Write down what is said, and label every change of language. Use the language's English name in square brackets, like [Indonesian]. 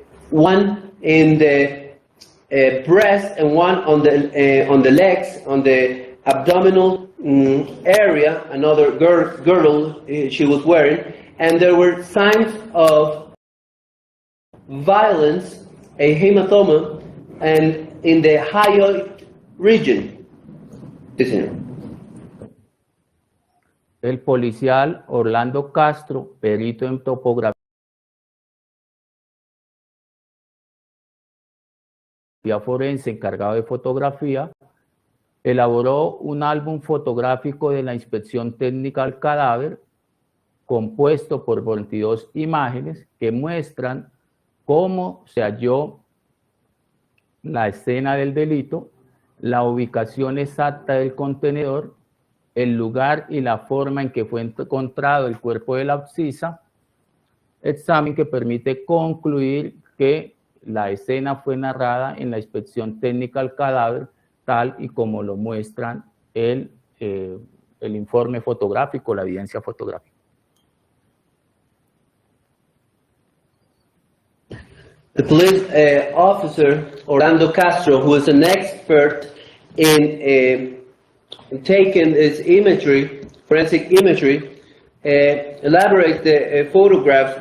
[English] one in the breast and one on the legs, on the abdominal area, another girdle she was wearing, and there were signs of violence, a hematoma, and in the hyoid region. [Spanish] El policial Orlando Castro, perito en topografía forense encargado de fotografía, elaboró un álbum fotográfico de la inspección técnica del cadáver, compuesto por 22 imágenes que muestran cómo se halló la escena del delito, la ubicación exacta del contenedor el lugar y la forma en que fue encontrado el cuerpo de la abscisa, examen que permite concluir que la escena fue narrada en la inspección técnica al cadáver, tal y como lo muestran el informe fotográfico, la evidencia fotográfica. [English] The police officer, Orlando Castro, who is an expert in taking this imagery, forensic imagery, elaborates the photographs.